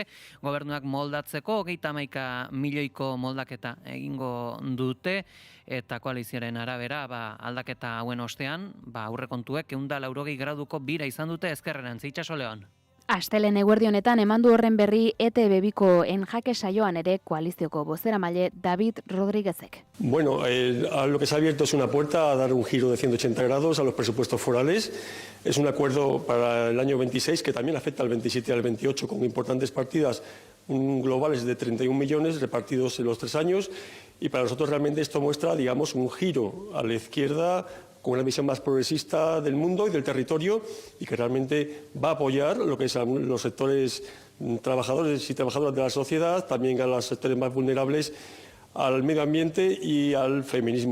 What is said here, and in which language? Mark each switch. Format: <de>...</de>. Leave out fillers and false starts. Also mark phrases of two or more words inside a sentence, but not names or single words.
<eu>Gobernuak moldatzeko 31 milioiko moldaketa egingo dute eta koalizioaren arabera aldaketa hauen ostean aurrekontuek 180 graduko bira izan dute ezkerrerantz. Itxaso Leon. Astelen eguerdi honetan emandu horren berri ETB-biko enjake saioan ere koalizioko bozeramaile David Rodríguezek.</eu> <es>Bueno, a lo que se ha abierto es una puerta a dar un giro de 180 grados a los presupuestos forales. Es un acuerdo para el año 26 que también afecta al 27 y al 28 con importantes partidas globales de 31 millones repartidos en los 3 años y para nosotros realmente esto muestra, digamos, un giro a la izquierda con una visión más progresista del mundo y del territorio y que realmente va a apoyar lo que son los sectores trabajadores y trabajadoras de la sociedad, también a los sectores más vulnerables, al medio ambiente y al feminismo.</es>